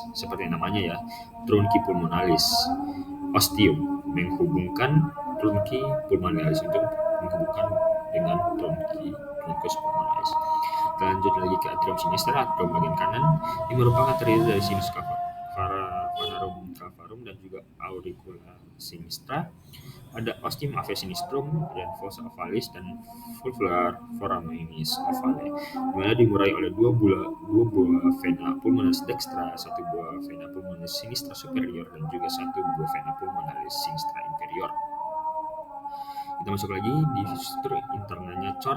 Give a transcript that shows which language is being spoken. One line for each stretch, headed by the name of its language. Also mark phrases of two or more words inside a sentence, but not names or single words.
Indonesian: Seperti namanya ya,
Latin: trunci pulmonalis.
Indonesian: Ostium menghubungkan
Latin: trunci pulmonalis
Indonesian: untuk menghubungkan dengan
Latin: truncus pulmonalis.
Indonesian: Kita lanjut lagi ke
Latin: atrium sinister
Indonesian: atau bagian kanan. Ini merupakan terdiri dari
Latin: sinus venarum cavarum
Indonesian: dan juga
Latin: auricula sinistra.
Indonesian: Ada
Latin: ostium ave sinistrum
Indonesian: dan
Latin: fossa ovalis
Indonesian: dan
Latin: vulvar foraminis ovale,
Indonesian: di mana dimurai oleh dua buah
Latin: vena pulmonalis dextra,
Indonesian: satu buah
Latin: vena pulmonalis sinistra superior
Indonesian: dan juga satu buah
Latin: vena pulmonalis sinistra inferior.
Indonesian: Kita masuk lagi di struktur internalnya cor.